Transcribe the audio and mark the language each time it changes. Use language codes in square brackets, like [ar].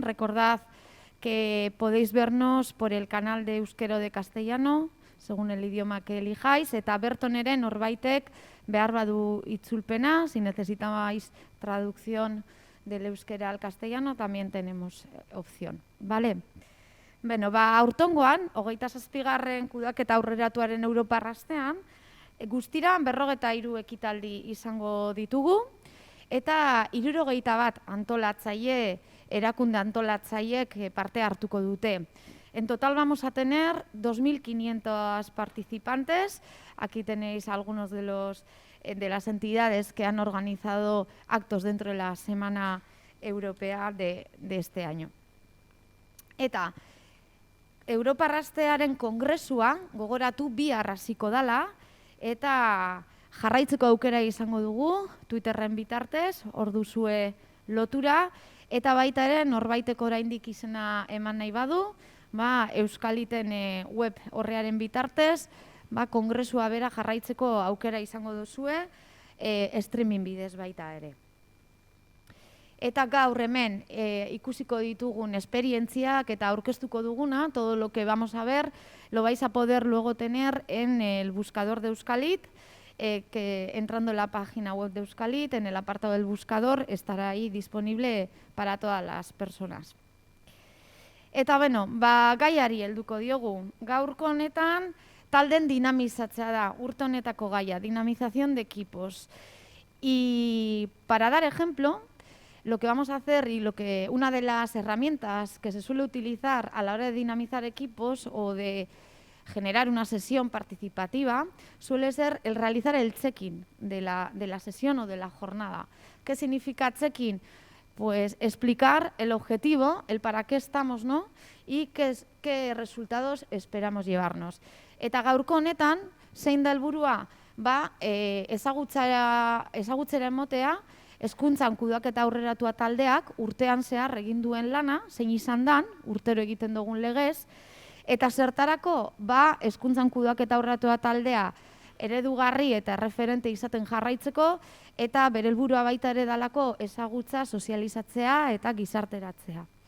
[es] Recordad que podéis vernos por el canal de euskera o de castellano, según el idioma que elijáis, [eu] eta berton ere norbaitek behar badu itzulpena, [es] si necesitáis traducción del euskera al castellano, también tenemos opción, ¿vale? [eu] Bueno, aurtongoan, 27. kudeaketa aurreratuaren Europar astean, guztira 43 ekitaldi izango ditugu, eta 61 antolatzaile, erakunde antolatzaileek parte hartuko dute. [es] En total vamos a tener 2.500 participantes. Aquí tenéis algunos de las entidades que han organizado actos dentro de la Semana Europea de este año. [eu] Eta Europar astearen kongresua gogoratu bihar hasiko dela eta jarraitzeko aukera izango dugu Twitterren bitartez, hor duzue lotura, eta baita ere norbaiteko oraindik izena eman nahi badu, Euskaliten web horrearen bitartez, kongresua bera jarraitzeko aukera izango duzue, streaming bidez baita ere. Eta gaur hemen ikusiko ditugun esperientziak eta aurkeztuko duguna, [es] todo lo que vamos a ver, lo vais a poder luego tener en el buscador de Euskalit, que entrando en la página web de Euskalit, en el apartado del buscador, estará ahí disponible para todas las personas. [eu] Eta bueno, gaiari helduko diogu. Gaurko honetan talden dinamizatzea da, urte honetako gaia, [es] dinamización de equipos. Y para dar ejemplo, lo que vamos a hacer y una de las herramientas que se suele utilizar a la hora de dinamizar equipos o de generar una sesión participativa suele ser el realizar el check-in de la sesión o de la jornada. ¿Qué significa check-in? Pues explicar el objetivo, el para qué estamos, ¿no? Y qué resultados esperamos llevarnos. [eu] Eta gaurko honetan, zein da helburua? Ezagutzera emotea, hezkuntzan kudeaketa aurreratua taldeak urtean zehar egin duen lana, zein izan dan, urtero egiten dugun legez, eta zertarako, hezkuntzan kudeaketa aurreratua taldea eredugarri eta referente izaten jarraitzeko, eta bere helburua baita ere dalako ezagutza, sozializatzea eta gizarteratzea.